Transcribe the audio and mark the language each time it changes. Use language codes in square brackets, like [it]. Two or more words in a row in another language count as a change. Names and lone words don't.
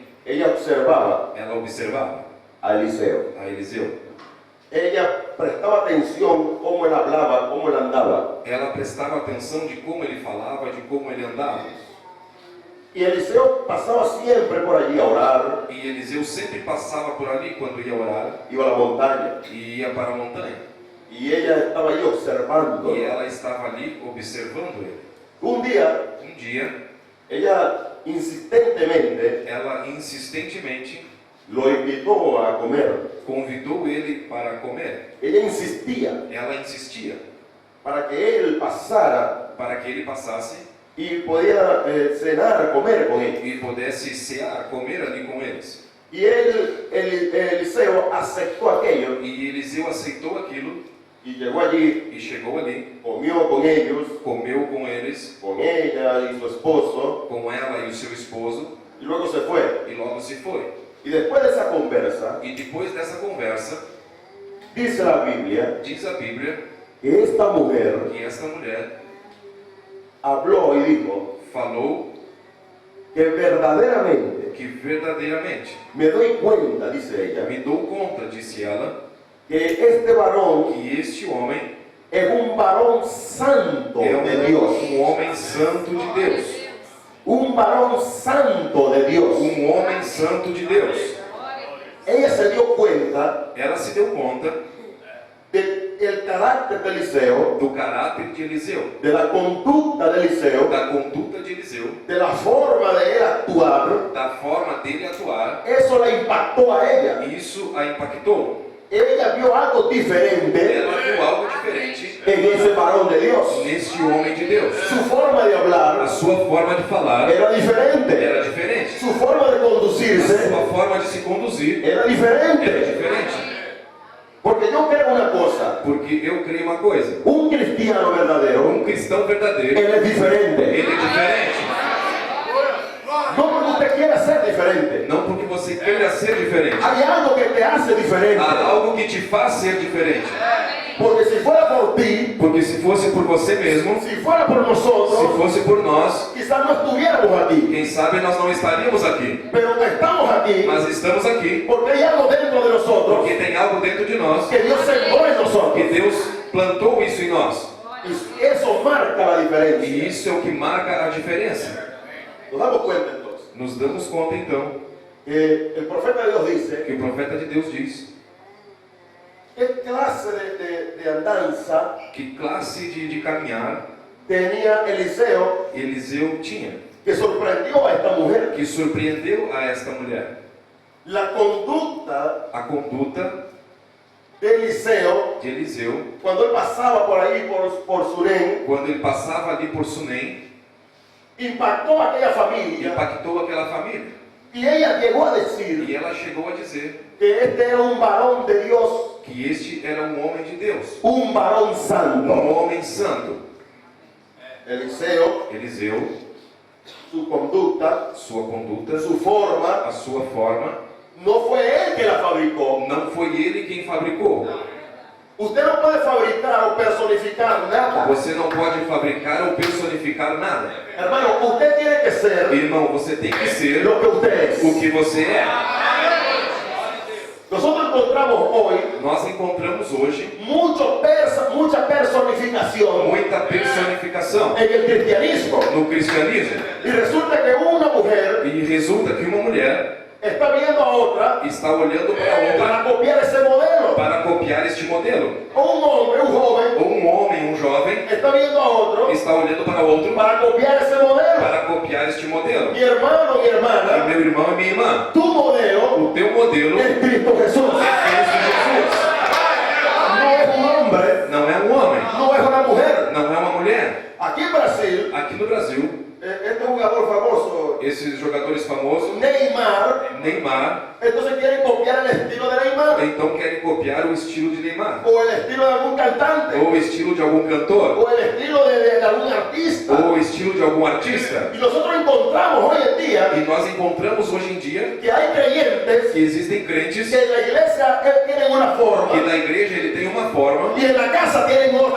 [es] ella observaba [pt] ela observava [es] a Eliseo. [pt] a Eliseu. [es] Ella prestaba atención cómo él hablaba, cómo él andaba. [pt] Ela prestava atenção de como ele falava, de como ele andava. [es] Y Eliseo pasaba siempre por allí a orar, [pt] E Eliseu sempre passava por ali quando ia orar [es] iba a la montaña. [pt] e ia para a montanha. [es] Y ella estaba allí observando. [pt] E ela estava ali observando ele. [es] Un día, [pt] Um dia, [es] ella insistentemente [pt] ela insistentemente [es] lo invitó a comer. [pt] convidou ele para comer. [es] Ella insistía [pt] Ela insistia [es] para que él pasara [pt] para que ele passasse [es] y podía cenar, comer con él. [pt] e pudesse cear, comer ali com eles. [es] Y Eliseo aceptó aquello [pt] E Eliseu aceitou aquilo [es] y llegó allí, [pt] e chegou ali, [es] comió con ellos, [pt] comeu com eles, [es] con ella y su esposo, [pt] com ela e o seu esposo, [es] y luego se fue. [pt] e logo se foi. [es] Y después de esa conversa, [pt] E depois dessa conversa, [es] dice la Biblia [pt] diz a Bíblia [es] que esta mujer [pt] que esta mulher [es] habló y dijo [pt] falou [es] que verdaderamente, [pt] que verdadeiramente [es] me doy cuenta, dice ella, [pt] me dou conta, disse ela, [es] que este varón [pt] que este homem [es] es un varón santo [pt] é [es] de Dios. [pt] homem santo de Deus. [es] Un varón santo de Dios. [pt] Homem santo de Deus. [es] Ella se dio cuenta [pt] Ela se deu conta [es] del carácter de Eliseo, [pt] do caráter de Eliseu, [es] de la conducta de Eliseo, [pt] da conduta de Eliseu, [es] de la forma de él actuar. [pt] da forma dele atuar. [es] Eso la impactó a ella. [pt] Isso a impactou. [es] Ella vio algo diferente [pt] Ela viu algo diferente [es] en ese varón de Dios. [pt] neste homem de Deus. [es] Su forma de [pt] A [es] hablar [pt] sua forma de falar [es] era diferente. [pt] era diferente. [es] Su forma de [pt] A [es] conducirse [pt] sua forma de se conduzir [es] era [pt] era [es] diferente. [pt] diferente. [es] Porque yo creo una cosa. [pt] Porque eu creio uma coisa: [es] Un cristiano verdadero, [pt] cristão verdadeiro, [es] él es diferente. [pt] ele é diferente. [es] No porque usted quiera ser diferente. [pt] Não porque você queira ser diferente. [es] Hay algo que te hace diferente. [pt] Há algo que te faz ser diferente. [es] Porque si fuera por ti, [pt] Porque se fosse por você mesmo, [es] si fuera por [pt] se [es] nosotros, [pt] fosse por nós, [es] quizás no estuviéramos aquí. [pt] quem sabe nós não estaríamos aqui. [es] Pero estamos aquí [pt] Mas estamos aqui [es] porque hay algo dentro de nosotros [pt] porque tem algo dentro de nós, [es] que Dios sembró en [pt] que [es] nosotros. [pt] Deus plantou isso em nós. [es] Y eso marca la [pt] E [es] diferencia. [pt] isso é o que marca a diferença. [es] Nos damos cuenta entonces [pt] Nos damos conta então [es] que el profeta de Dios dice [pt] que o profeta de Deus diz [es] qué clase de andanza [pt] que classe de caminhar [es] tenía Eliseo [pt] Eliseu tinha, [es] que sorprendió a esta mujer. [pt] que surpreendeu a esta mulher. [es] La conducta [pt] A conduta [es] de Eliseo [pt] de Eliseu, [es] cuando él pasaba por ahí por Sunem [pt] quando ele passava ali por Sunem, [es] impactó a aquella familia. [pt] impactou aquela família. [es] Y ella llegó a decir [pt] E ela chegou a dizer [es] que este era un varón de Dios [pt] que este era um homem de Deus, [es] un varón santo. [pt] homem santo. [es] Eliseo, [pt] Eliseu, [es] su conducta, [pt] sua conduta, [es] su forma, [pt] a sua forma, [es] no fue él que la fabricó. [pt] não foi ele quem fabricou. [es] Usted no puede fabricar o personificar nada. [pt] Você não pode fabricar ou personificar nada. [es] Hermano, usted tiene que ser [pt] Irmão, você tem que ser [es] lo que usted es. [pt] o que você é. [es] Nosotros encontramos hoy [pt] Nós encontramos hoje [es] mucha personificación [pt] muita personificação [es] en el cristianismo. [pt] no cristianismo. [es] Y resulta que una mujer [pt] E resulta que uma mulher [es] está viendo a otra [pt] está olhando para outra [es] para copiar ese modelo. [pt] para copiar este modelo. [es] O un hombre, un joven, [pt] Ou um homem, um jovem, [es] está viendo a otro [pt] está olhando para outro [es] para copiar ese modelo. [pt] para copiar este modelo. [es] Mi hermano, mi [pt] E [es] hermana, [pt] meu irmão e minha irmã, [es] tu modelo [pt] o teu modelo [es] es Cristo Jesús. [pt] é Cristo Jesus. [es] No es un hombre, [pt] Não é um homem, [es] no es una mujer. [pt] não é uma mulher. [es] Aquí en Brasil, [pt] Aqui no Brasil, [es] este jugador famoso, [pt] esses jogadores famosos, [es] Neymar, [pt] Neymar, [es] entonces quieren copiar el estilo de Neymar [pt] então querem copiar o estilo de Neymar, [es] o el estilo de algún cantante [pt] ou o estilo de algum cantor, [es] o el estilo de algún artista. [pt] ou o estilo de algum artista. [es] Y nosotros encontramos hoy en día [pt] E nós encontramos hoje em dia [es] que hay creyentes [pt] que existem crentes [es] que en la iglesia tienen una forma [pt] que na igreja ele tem uma forma [es] y en la casa tienen otra